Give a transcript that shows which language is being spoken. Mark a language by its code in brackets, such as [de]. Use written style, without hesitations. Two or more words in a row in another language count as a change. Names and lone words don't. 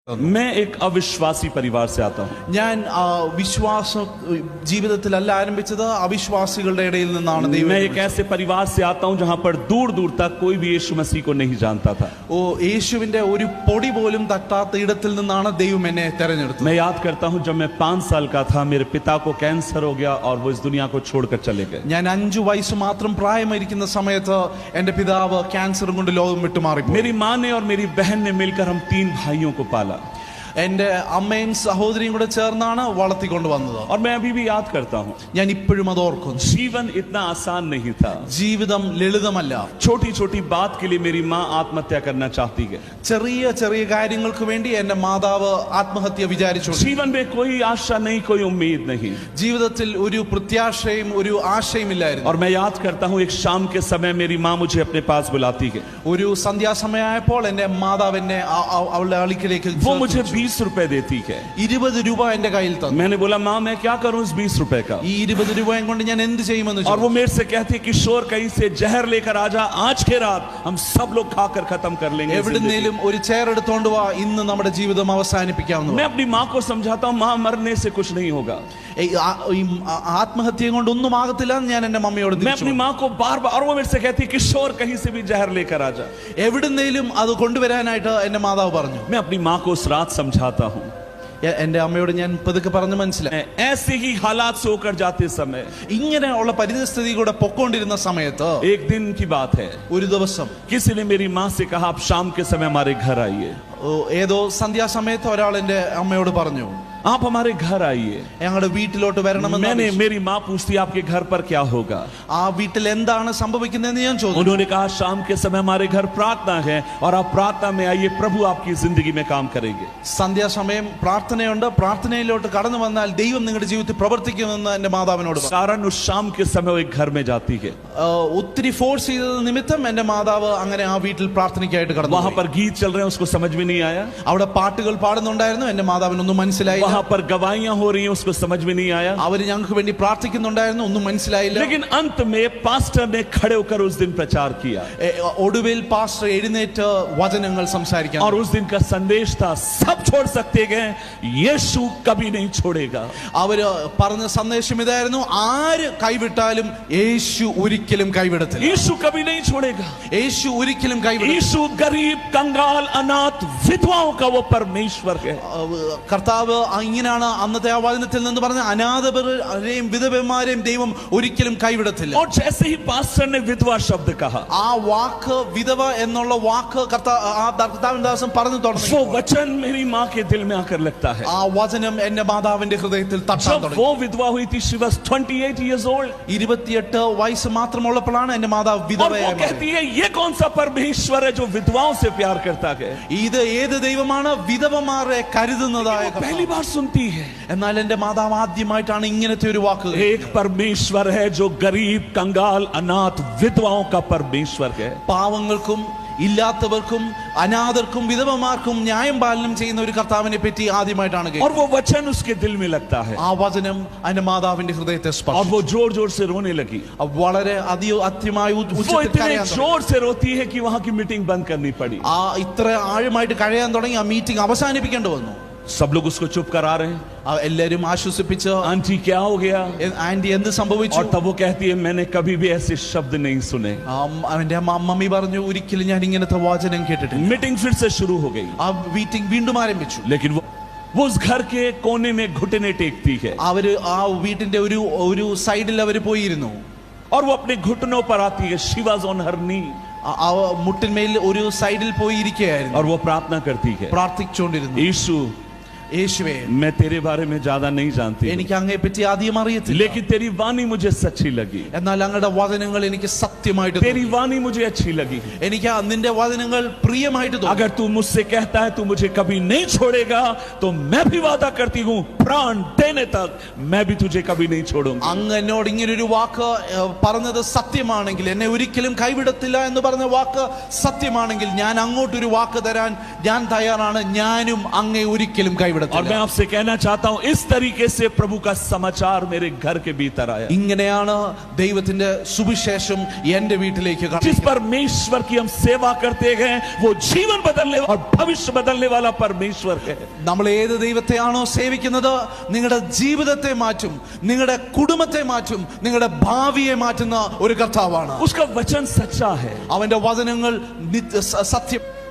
[hi] मैं एक अविश्वासी परिवार से आता हूँ. [ml] ഞാൻ വിശ്വാസ ജീവിതത്തിലല്ല ആരംഭിച്ചത്, അവിശ്വാസികളുടെ ഇടയിൽ നിന്നാണ് ദൈവം. [hi] मैं एक ऐसे परिवार से आता हूँ जहाँ पर दूर दूर तक कोई भी यीशु मसीह को नहीं जानता था. [ml] യേശുവിന്റെ ഒരു പൊടി പോലും തട്ടാത്ത ഇടത്തിൽ നിന്നാണ് ദൈവം എന്നെ തെരഞ്ഞെടുത്തത്. [hi] मैं याद करता हूँ जब मैं 5 साल का था, मेरे पिता को कैंसर हो गया और वो इस दुनिया को छोड़कर चले गए. [ml] ഞാൻ 5 വയസ്സ് മാത്രം പ്രായമായിരിക്കുന്ന സമയത്ത് എന്റെ പിതാവ് ക്യാൻസർ കൊണ്ട് ലോകം വിട്ടുമാറി. [hi] मेरी माँ ने और मेरी बहन ने मिलकर हम 3 भाइयों को पाला. [ml] എന്റെ അമ്മയും സഹോദരിയും കൂടെ ചേർന്നാണ് വളർത്തിക്കൊണ്ട് വന്നത്. [hi] और मैं अभी भी याद करता हूँ, [ml] ഞാൻ ഇപ്പോഴും അത് ഓർക്കുന്നു. [hi] जीवन इतना आसान नहीं था. [ml] ജീവിതം ലളിതമല്ല. [hi] छोटी छोटी बात के लिए मेरी माँ आत्महत्या करना चाहती है. [ml] ചെറിയ ചെറിയ കാര്യങ്ങൾക്ക് വേണ്ടി എന്റെ മാതാവ് ആത്മഹത്യ വിചാരിച്ചു. [hi] जीवन में कोई आशा नहीं, कोई उम्मीद नहीं. [ml] ജീവിതത്തിൽ ഒരു പ്രത്യാശയും ഒരു ആശയും ഇല്ലായിരുന്നു. [hi] और मैं याद करता हूँ एक शाम के समय मेरी माँ मुझे अपने पास बुलाती है. [ml] ഒരു സന്ധ്യാസമയമായപ്പോൾ എന്റെ മാതാവ് എന്നെ അവളുടെ അടുക്കലേക്ക് [hi] वो मुझे 20 रुपए देती है. [ml] 20 രൂപ എന്റെ കയ്യിൽ തന്നു. [hi] मैंने बोला माँ मैं क्या करूँ इस 20 रुपए का. [ml] ഈ 20 രൂപയും കൊണ്ട് ഞാൻ എന്ത് ചെയ്യുമെന്ന് [hi] और वो मेरे से कहती है किशोर कहीं से जहर लेकर आ जा, आज के रात हम सब लोग खाकर खत्म कर लेंगे. [ml] എവിടുന്നേലും ഒരു ചെയർ എടുത്തോണ്ട് വാ, ഇന്ന് നമ്മുടെ ജീവിതം അവസാനിപ്പിക്കാവുന്നു. [hi] मैं अपनी माँ को समझाता हूँ माँ मरने से कुछ नहीं होगा. [ml] ആത്മഹത്യ കൊണ്ട് ഒന്നും ആകത്തില്ല എന്ന് ഞാൻ എന്റെ മമ്മിയോട്. [hi] मैं अपनी माँ को बार-बार, और वो मेरे से कहती है किशोर कहीं से भी जहर लेकर आ जा. [ml] എവിടുന്നേലും അത് കൊണ്ടുവരാനായിട്ട് എന്റെ മാതാവ് പറഞ്ഞു. [hi] मैं अपनी माँ को उस रात समझाता हूँ. [ml] എന്റെ അമ്മയോട് ഞാൻ പതുക്കെ പറഞ്ഞു മനസ്സിലായി. [hi] ऐसे ही हालात से होकर जाते समय, [ml] ഇങ്ങനെയുള്ള പരിസ്ഥിതി കൂടെ പൊക്കോണ്ടിരുന്ന സമയത്ത് [hi] एक दिन की बात है, [ml] ഒരു ദിവസം [hi] किसी ने मेरी माँ से कहा आप शाम के समय हमारे घर आइए. [ml] ഏതോ സന്ധ്യാസമയത്ത് ഒരാൾ എന്റെ അമ്മയോട് പറഞ്ഞു [hi] आप हमारे घर आइए. [ml] ഞങ്ങളുടെ വീട്ടിലോട്ട് വരണമെന്ന്. [hi] मेरी माँ पूछती आपके घर पर क्या होगा. [ml] ആ വീട്ടിൽ എന്താണ് സംഭവിക്കുന്നതെന്ന് ഞാൻ ചോദിച്ചു. [hi] उन्होंने कहा शाम के समय हमारे घर प्रार्थना है और आप प्रार्थना में आइए, प्रभु आपकी जिंदगी में काम करेंगे. [ml] സന്ധ്യാസമയം പ്രാർത്ഥനയുണ്ട്, പ്രാർത്ഥനയിലോട്ട് കടന്നു വന്നാൽ ദൈവം നിങ്ങളുടെ ജീവിതത്തിൽ പ്രവർത്തിക്കുമെന്ന് എന്റെ മാതാവിനോട് പറഞ്ഞു. [hi] कारण उस शाम के समय एक घर में जाती है. [ml] ഒത്തിരി ഫോഴ്സ് ചെയ്തത് നിമിത്തം എന്റെ മാതാവ് അങ്ങനെ ആ വീട്ടിൽ പ്രാർത്ഥനയ്ക്കായിട്ട് കടന്നു. [hi] वहां पर गीत चल रहे हैं, उसको समझ में नहीं आया. [ml] അവിടെ പാട്ടുകൾ പാടുന്നുണ്ടായിരുന്നു, എന്റെ മാതാവിനൊന്നും മനസ്സിലായില്ല. [hi] वहां पर गवाहियां हो रही हैं, उसको समझ में नहीं आया. [ml] അവര് ഞങ്ങൾക്ക് വേണ്ടി പ്രാർത്ഥിക്കുന്നുണ്ടായിരുന്നു, ഒന്നും മനസ്സിലായില്ല. [hi] लेकिन अंत में पास्टर ने खड़े होकर उस दिन प्रचार किया. [ml] ഒടുവിൽ പാസ്റ്റർ എഴുന്നേറ്റ് വചനങ്ങൾ സംസാരിക്കാൻ. [hi] और उस दिन का संदेश था सब छोड़ सकते हैं, यीशु कभी नहीं छोड़ेगा. [ml] അവര് പറഞ്ഞ സന്ദേശം ഇതായിരുന്നു, ആര് കൈവിട്ടാലും യേശു ഒരിക്കലും കൈവിടത്തില്ല. [hi] यीशु कभी नहीं छोड़ेगा. [ml] യേശു ഒരിക്കലും കൈവിടില്ല. [hi] यीशु गरीब, कंगाल, अनाथ, विधवाओं का वो परमेश्वर है. [ml] കർത്താവ് ഇങ്ങനെയാണ് അന്നത്തെ ആ വചനത്തിൽ നിന്ന് പറഞ്ഞ, അനാഥരെയും വിധവമാരെയും ദൈവം ഒരിക്കലും കൈവിടത്തില്ല. [hi] और जैसे ही पास्टर ने विधवा शब्द कहा, [ml] ആ വാക്ക് വിധവ എന്നുള്ള വാക്ക് കർത്താവിന്റെ ദാസൻ പറഞ്ഞു തുടങ്ങി. [hi] वो वचन मेरी माँ के दिल में आकर लगता है. [ml] ആ വചനം എന്റെ മാതാവിന്റെ ഹൃദയത്തിൽ തട്ടാൻ [hi] जब [ml] തുടങ്ങി. [hi] वो विधवा हुई थी, [en] she was 28 years old. [ml] 28 വയസ്സ് മാത്രമുള്ളപ്പോഴാണ് എന്റെ മാതാവ് [hi] और वो [ml] വിധവയായി. [hi] कहती है ये कौन सा परमेश्वर है जो विधवाओं से प्यार करता है. [ml] ഇത് ഏത് ദൈവമാണ് വിധവമാരെ കരുതുന്നതായ. [hi] पहली बार सुनती है. [ml] എന്നാൽ എന്റെ മാതാവ് ആദ്യമായിട്ടാണ് ഇങ്ങനത്തെ ഒരു വാക്ക്. [hi] एक परमेश्वर है जो गरीब, कंगाल, अनाथ, विधवाओं का परमेश्वर है. [ml] പാവങ്ങൾക്കും ഇല്ലാത്തവർക്കും അനാഥർക്കും വിധവമാർക്കും ന്യായം പാലനം ചെയ്യുന്ന ഒരു കർത്താവിനെ പറ്റി ആദ്യമായിട്ടാണ് കേൾക്കുന്നത്. [hi] और वो वचन उसके दिल में लगता है. [ml] ആ വചനം എന്റെ മാതാവിന്റെ ഹൃദയത്തെ [hi] और [ml] സ്പർശിച്ചു. [hi] वो जोर जोर से रोने लगी. [ml] വളരെ അത്യമായി [hi] वो [ml] ഉച്ചത്തിൽ [hi] इतने [ml] കരയാൻ തുടങ്ങി. [hi] जोर से रोती है कि वहां की मीटिंग बंद करनी पड़ी. [ml] ഇത്ര ആഴമായിട്ട് കരയാൻ തുടങ്ങി, ആ മീറ്റിംഗ് അവസാനിപ്പിക്കേണ്ടി വന്നു. [hi] सब लोग उसको चुप करा रहे हैं. [ml] എല്ലാരും ആശ്വസിപ്പിച്ച്, [hi] आंटी क्या हो गया. [ml] ആന്റി എന്ത് സംഭവിച്ചു. [hi] और तब वो कहती है मैंने कभी भी ऐसे शब्द नहीं सुने. [ml] എന്റെ മമ്മി പറഞ്ഞു, ഒരിക്കലും ഞാൻ ഇങ്ങനത്തെ വചനം കേട്ടിട്ടില്ല. [hi] मीटिंग फिर से शुरू हो गई. [ml] ആ മീറ്റിംഗ് വീണ്ടും ആരംഭിച്ചു. [hi] लेकिन वो उस घर के कोने में घुटने टेकती है. [ml] അവര് ആ വീട്ടിന്റെ ഒരു സൈഡിൽ അവര് പോയിരുന്നു. [hi] और वो अपने घुटनों पर आती है. [en] she was on her knee. [ml] മുട്ടിന്മേൽ ഒരു സൈഡിൽ പോയി ഇരിക്കുകയായിരുന്നു. [hi] और वो प्रार्थना करती है, [ml] പ്രാർത്ഥിച്ചുകൊണ്ടിരുന്നു. [hi] यीशु [ml] യേശുവേ, [hi] मैं तेरे बारे में ज्यादा नहीं जानती, [ml] എനിക്ക് അങ്ങയെ പറ്റി ആദ്യം അറിയത്തില്ല. [hi] लेकिन तेरी वाणी मुझे सच्ची लगी. [ml] എന്നാൽ അങ്ങയുടെ വചനങ്ങൾ എനിക്ക് സത്യമായിട്ട് [hi] तेरी वाणी मुझे अच्छी लगी. [ml] എനിക്ക് നിന്റെ വചനങ്ങൾ പ്രിയമായിട്ട് തോന്നി. [hi] अगर तू मुझसे कहता है तू मुझे कभी नहीं छोड़ेगा, तो मैं भी वादा करती हूँ प्राण देने तक मैं भी तुझे कभी नहीं छोड़ूंगा. [ml] അങ്ങ് എന്നോട് ഇങ്ങനൊരു വാക്ക് പറഞ്ഞത് സത്യമാണെങ്കിൽ, എന്നെ ഒരിക്കലും കൈവിടത്തില്ല എന്ന് പറഞ്ഞ വാക്ക് സത്യമാണെങ്കിൽ, ഞാൻ അങ്ങോട്ടൊരു വാക്ക് തരാൻ ഞാൻ തയ്യാറാണ്. ഞാനും അങ്ങയെ ഒരിക്കലും കൈവിടത്തില്ല. [hi] और मैं आपसे कहना चाहता हूं इस तरीके से प्रभु का समाचार मेरे घर के भीतर आया। [ml] ഇങ്ങനെയാണ് ദൈവത്തിന്റെ സുവിശേഷം എന്റെ വീട്ടിലേക്ക് [hi] जिस परमेश्वर की हम सेवा करते हैं वो जीवन बदलने और भविष्य बदलने वाला परमेश्वर है। [ml] നമ്മൾ ഏത് ദൈവത്തെയാണോ സേവിക്കുന്നത് നിങ്ങളുടെ ജീവിതത്തെ മാറ്റും, നിങ്ങളുടെ കുടുംബത്തെ മാറ്റും, നിങ്ങളുടെ ഭാവിയെ മാറ്റുന്ന ഒരു കർത്താവാണ്। [hi] उसका वचन सच्चा है, [ml] അവന്റെ വചനങ്ങൾ സത്യം।